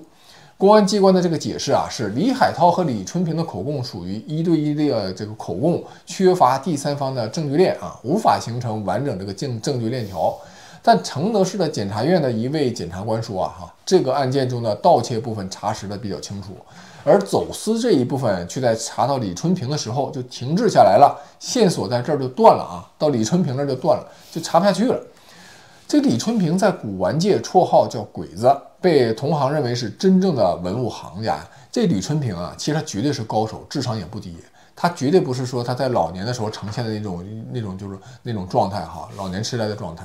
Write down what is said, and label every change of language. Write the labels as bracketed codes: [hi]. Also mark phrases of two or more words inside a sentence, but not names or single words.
[zh] 公安機關的這個解釋是李海濤和李春平的口供屬於1對1的這個口供，缺乏第三方的證據鏈無法形成完整這個證據鏈條。但承德市的檢察院的一位檢察官說這個案件中的盜竊部分查實的比較清楚，而走私這一部分卻在查到李春平的時候就停滯下来了，線索在這兒就斷了到李春平那就斷了，就查不下去了。這李春平在古玩界綽號叫鬼子，被同行認為是真正的文物行家。這李春平其實他絕對是高手，智商也不低。他絕对不是說他在老年的時候呈現的那種狀態老年痴呆的狀態。